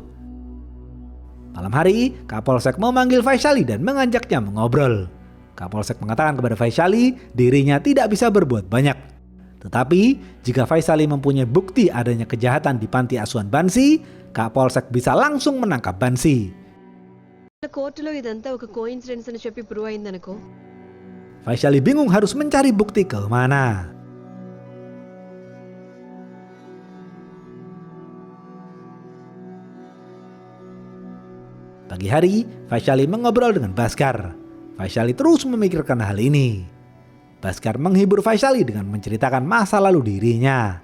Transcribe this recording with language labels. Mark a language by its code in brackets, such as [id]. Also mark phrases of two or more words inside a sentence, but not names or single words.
[id] Malam hari, Kapolsek memanggil Vaishali dan mengajaknya mengobrol. Kapolsek mengatakan kepada Vaishali dirinya tidak bisa berbuat banyak. Tetapi, jika Vaishali mempunyai bukti adanya kejahatan di panti asuhan Bansi, Kapolsek bisa langsung menangkap Bansi. [te] కోర్టులో ఇదంతా ఒక కోఇన్సిడెన్స్ అని చెప్పి ప్రూవ్ అయిందనుకో. [id] Vaishali bingung harus mencari bukti ke mana. Pagi hari, Vaishali mengobrol dengan Bhaskar. Vaishali terus memikirkan hal ini. Bhaskar menghibur Vaishali dengan menceritakan masa lalu dirinya.